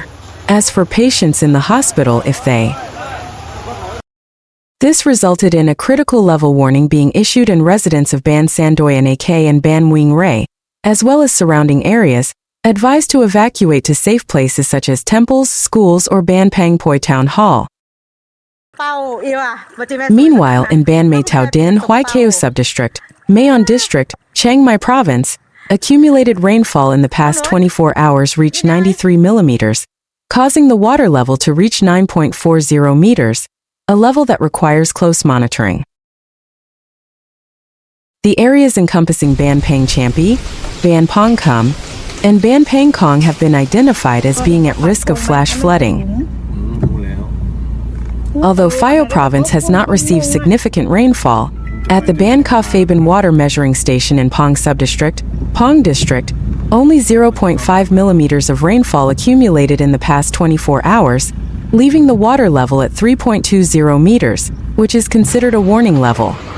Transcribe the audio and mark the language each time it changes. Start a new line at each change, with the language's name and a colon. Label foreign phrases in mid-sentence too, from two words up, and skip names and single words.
English: As for patients in the hospital, this resulted in a critical level warning being issued and residents of Ban Sandoi and AK and Ban Wing Ray, as well as surrounding areas, advised to evacuate to safe places such as temples, schools, or Ban Pang Poi Town Hall. Meanwhile, in Ban Mae Tao Din, Huai Kao Subdistrict, Mayon District, Chiang Mai Province, accumulated rainfall in the past 24 hours reached 93 millimeters, causing the water level to reach 9.40 meters, a level that requires close monitoring. The areas encompassing Ban Pang Champi, Ban Pang Tham, and Ban Pang Kong have been identified as being at risk of flash flooding. Although Phayao Province has not received significant rainfall, at the Ban Kao Ngao water measuring station in Pong Subdistrict, Pong District, only 0.5 millimeters of rainfall accumulated in the past 24 hours, leaving the water level at 3.20 meters, which is considered a warning level.